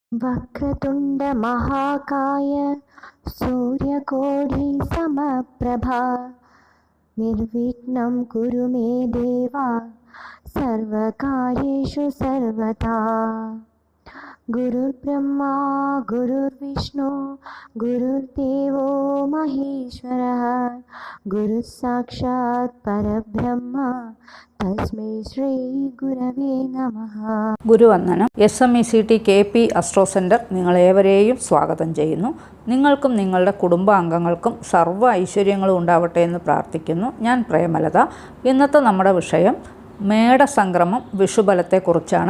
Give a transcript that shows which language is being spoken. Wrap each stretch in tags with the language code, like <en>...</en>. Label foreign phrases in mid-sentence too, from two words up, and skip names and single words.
<sa>वक्रतुंड महाकाय सूर्यकोटि समप्रभा निर्विघ्नं कुरु मे देवा सर्वकार्येषु सर्वदा। गुरुर्ब्रह्मा गुरुर्विष्णु गुरुर्देवो महेश्वरः गुरुः साक्षात् परब्रह्म തസ്മൈ ശ്രീ ഗുരവേ നമഃ.</sa> <ml>ഗുരുവന്ദനം. SMECT KP അസ്ട്രോ സെൻറ്റർ നിങ്ങളേവരെയും സ്വാഗതം ചെയ്യുന്നു. നിങ്ങൾക്കും നിങ്ങളുടെ കുടുംബാംഗങ്ങൾക്കും സർവ്വ ഐശ്വര്യങ്ങളും ഉണ്ടാവട്ടെ എന്ന് പ്രാർത്ഥിക്കുന്നു. ഞാൻ പ്രേമലത. ഇന്നത്തെ നമ്മുടെ വിഷയം മേടസംക്രമം വിഷുബലത്തെക്കുറിച്ചാണ്.</ml>